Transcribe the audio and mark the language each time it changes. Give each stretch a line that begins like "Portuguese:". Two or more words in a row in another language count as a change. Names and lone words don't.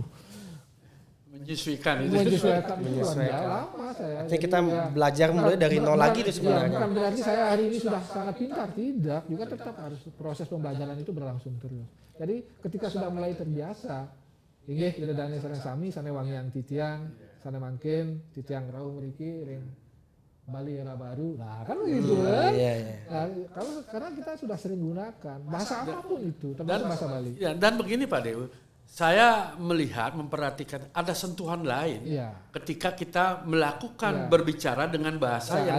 Indonesian: Menyesuaikan itu. menyesuaikan itu lama saya. Artinya kita Jadi, ya, belajar mulai dari nol lagi itu Ya, sebenarnya. bukan berarti saya hari ini sudah sangat pintar, tidak. Juga tetap harus proses pembelajaran itu berlangsung terus. Jadi ketika sudah mulai terbiasa,
Balinese: inggih kita dane sareng sami, sane wangian titiang, sane mangkin, titiang rauh mriki ring Bali era baru.
Indonesian: Nah, kan begitu kan. Iya. Nah, karena kita sudah sering gunakan bahasa apapun itu, termasuk bahasa Bali. Ya, dan begini Pak Dewa, saya melihat memperhatikan ada sentuhan lain Iya. ketika kita melakukan Iya. berbicara dengan bahasa yang